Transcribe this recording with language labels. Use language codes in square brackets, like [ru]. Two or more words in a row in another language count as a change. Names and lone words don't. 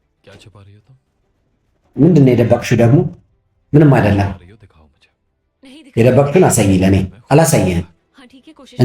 [hi] क्या छुपा रही हो तुम? [am] ምንድን ነው የደበቅሽው ደግሞ? ምንም አይደለም። [hi] छुपा रही हो दिखाओ मुझे। नहीं दिख [am] የደበቅሽውን አሳይ ለኔ። አላሳየህም። [hi] हाँ ठीक है कोशिश